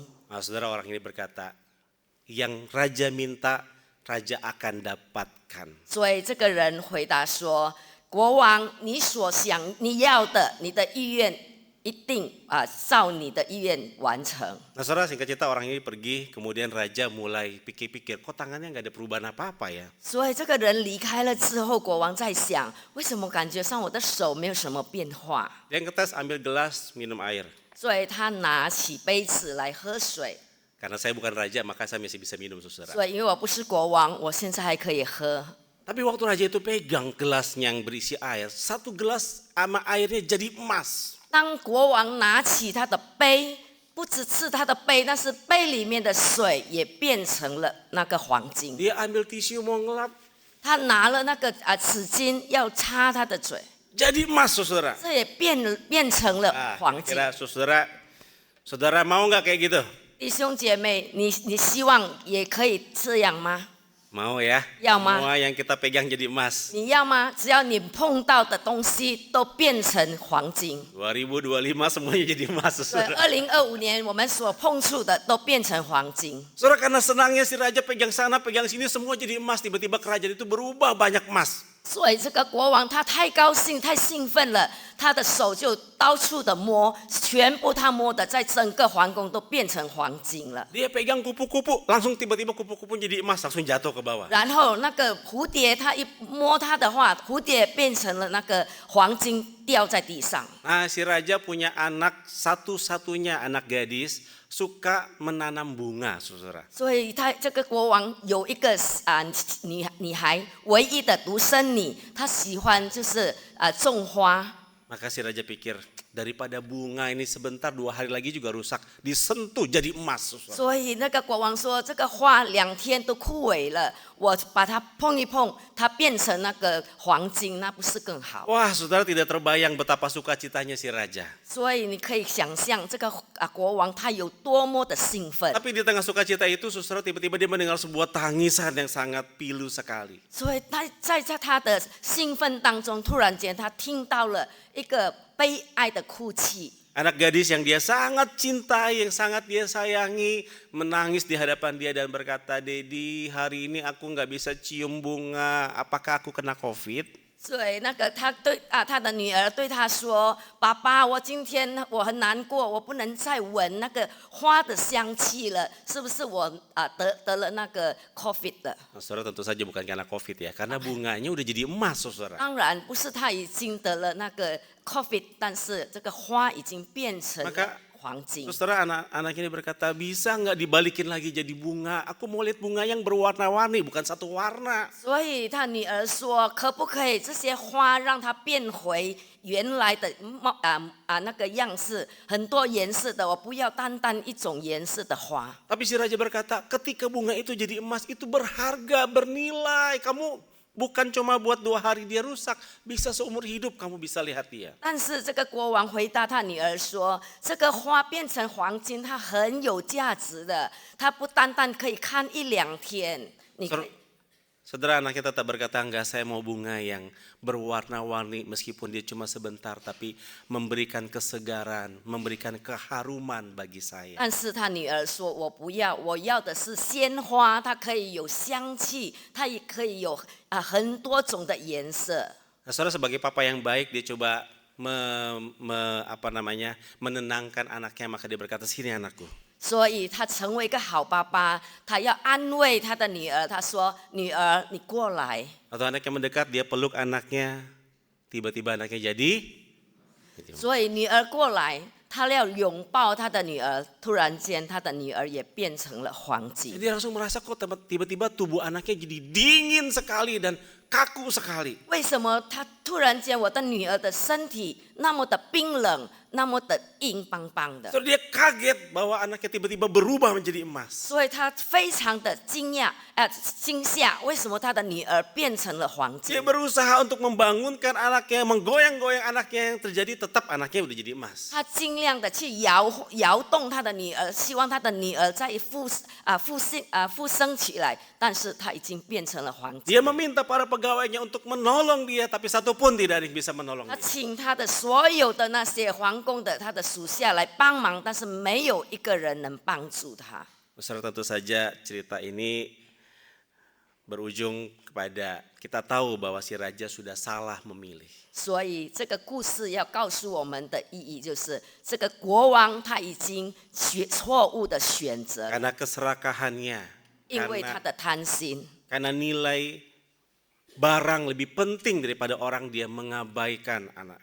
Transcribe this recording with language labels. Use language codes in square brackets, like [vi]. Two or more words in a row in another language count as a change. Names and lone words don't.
[id] Nah, saudara, orang ini berkata, yang Raja minta, Raja akan dapatkan. [zh] 所以这个人回答说：“国王，你所想你要的，你的意愿一定照你的意愿完成。” [id] Nah, saudara, singkat cerita orang ini pergi, kemudian Raja mulai pikir-pikir, kok tangannya nggak ada perubahan apa-apa ya? [zh] 所以这个人离开了之后，国王在想：为什么感觉上我的手没有什么变化？ [id] Dia ngetes, ambil gelas, minum air. [zh] 所以他拿起杯子来喝水。 [id] Karena saya bukan raja, maka saya masih bisa minum, saudara. [zh] 所以因为我不是国王，我现在还可以喝。 [id] Tapi waktu raja itu pegang gelasnya yang berisi air, satu gelas sama airnya jadi emas. [zh] 当国王拿起他的杯，不只是他的杯，但是杯里面的水也变成了那个黄金。 [id] Dia ambil tisu mau ngelap, [zh] 他拿了那个纸巾要擦他的嘴， [id] jadi emas, saudara. [zh] 这也变成了黄金。 [id] Kira saudara mau nggak kayak gitu? [zh] 弟兄姐妹，你希望也可以这样吗？ [id] Mau ya? [zh] 要吗？ [id] Semua yang kita pegang jadi emas. [zh] 你要吗？只要你碰到的东西都变成黄金。 [id] 2025 semuanya jadi emas, [zh] 对， [id] saudara. [zh] 2025年我们所碰触的都变成黄金。 [id] Saudara, karena senangnya si raja pegang sana, pegang sini, semua jadi emas. Tiba-tiba kerajaan itu berubah banyak emas. [zh] 所以这个国王他太高兴、太兴奋了，他的手就到处的摸，全部他摸的在整个皇宫都变成黄金了。 [id] Dia pegang kupu-kupu, langsung tiba-tiba kupu-kupu jadi emas, langsung jatuh ke bawah. [zh] 然后那个蝴蝶，他一摸它的话，蝴蝶变成了那个黄金掉在地上。 [id] Nah, si raja punya anak, satu-satunya anak gadis, suka menanam bunga, saudara. [zh] 所以他这个国王有一个女孩，唯一的独生女，她喜欢就是种花。 [id] Maka si raja pikir, daripada bunga ini sebentar 2 hari lagi juga rusak, disentuh jadi emas, saudara. [zh] 所以那个国王说，这个花2天都枯萎了，我把它碰一碰，它变成那个黄金，那不是更好？ [id] Wah, saudara tidak terbayang betapa sukacitanya si raja. [zh] 所以你可以想象这个国王他有多么的兴奋。 [id] Tapi di tengah sukacita itu, saudara, tiba-tiba dia mendengar sebuah tangisan yang sangat pilu sekali. [zh] 所以他在他的兴奋当中，突然间他听到了一个悲哀的哭泣。 [id] Anak gadis yang dia sangat cintai, yang sangat dia sayangi, menangis di hadapan dia dan berkata, "Dedi, hari ini aku nggak bisa cium bunga. Apakah aku kena COVID?" [zh] 所以那个他对他的女儿对他说：“爸爸，我今天我很难过，我不能再闻那个花的香气了，是不是我得了那个 COVID 了？” [id] Nah, saudara, tentu saja bukan karena COVID ya, karena bunganya udah jadi emas, saudara. [zh] 当然不是他已经得了那个 COVID， 但是这个花已经变成了 [id] Maka [zh] 黄金。 [id] saudara, anak ini berkata, "Bisa nggak dibalikin lagi jadi bunga? Aku mau lihat bunga yang berwarna-warni, bukan satu warna." [zh] 所以他女儿说：“可不可以这些花让它变回原来的那个样式，很多颜色的，我不要单单一种颜色的花。” [id] Tapi si raja berkata, ketika bunga itu jadi emas, itu berharga, bernilai. Kamu bukan cuma buat 2 hari dia rusak, bisa seumur hidup kamu bisa lihat dia. [zh] 但是这个国王回答他女儿说：“这个花变成黄金，它很有价值的，它不单单可以看1-2天。你可以 [id] Saudara, anaknya tetap berkata, "Enggak, saya mau bunga yang berwarna-warni meskipun dia cuma sebentar, tapi memberikan kesegaran, memberikan keharuman bagi saya." [zh] 但是他女儿说：“我不要，我要的是鲜花，它可以有香气，它也可以有很多种的颜色。” [id] Nah, saudara, sebagai papa yang baik, dia coba menenangkan anaknya, maka dia berkata, "Sini anakku." [zh] 所以他成为一个好爸爸，他要安慰他的女儿。他说：“女儿，你过来。” [id] Atau anaknya mendekat, dia peluk anaknya, tiba-tiba anaknya jadi. [zh] 所以女儿过来，他要拥抱他的女儿。突然间，他的女儿也变成了黄金。 [id] Dia langsung merasa kok tiba-tiba tubuh anaknya jadi dingin sekali dan kaku sekali. [zh] 为什么他突然间我的女儿的身体那么的冰冷，那么的硬邦邦的？ [id] Terus dia kaget bahwa anaknya tiba-tiba berubah menjadi emas. [zh] 所以他非常的惊吓，为什么他的女儿变成了黄 [id] Dia [zh] 金？ [id] berusaha untuk membangunkan anaknya, menggoyang-goyang anaknya, yang terjadi tetap anaknya udah jadi emas. [zh] 他尽量的去摇动他的女儿，希望他的女儿再复生起来，但是他已经变成了黄金。 [id] Dia meminta para pegawainya untuk menolong dia, tapi satu pun tidak ada yang bisa menolong [zh] 他 [id] dia. [zh] 请他的所有的那些皇宫的他的属下来帮忙，但是没有一个人能帮助他。 [id] Saudara, tentu saja cerita ini berujung kepada kita tahu bahwa si raja sudah salah memilih. [zh] 所以这个故事要告诉我们的意义就是，这个国王他已经错误的选择， [id] Karena keserakahannya, [zh] 因为他的贪心， [id] karena nilai barang lebih penting daripada orang, dia mengabaikan anak.